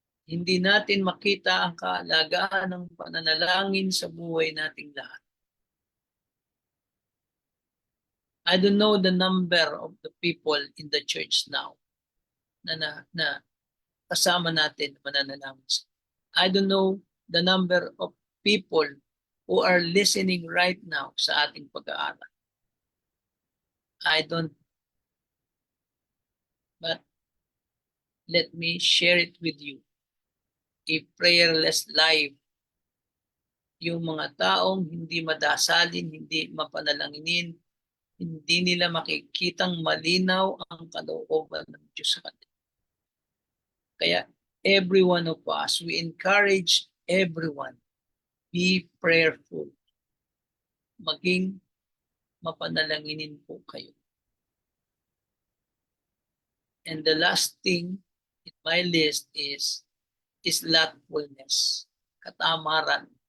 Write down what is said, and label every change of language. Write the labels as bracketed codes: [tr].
[tl] Hindi natin makita ang kahalagahan ng pananalangin sa buhay nating lahat. [en] I don't know the number of the people in the church now [tl] na kasama natin mananalangin. [en] I don't know the number of people who are listening right now [tl] sa ating pag-aaral. [en] I don't. But let me share it with you. A prayerless life. [tl] Yung mga taong hindi madasalin, hindi mapanalanginin, hindi nila makikitang malinaw ang kalooban ng Diyos sa kanila. [en] Kaya every one of us, we encourage everyone, be prayerful. [tl] Maging mapanalanginin po kayo. [en] And the last thing in my list is slothfulness, katamaran.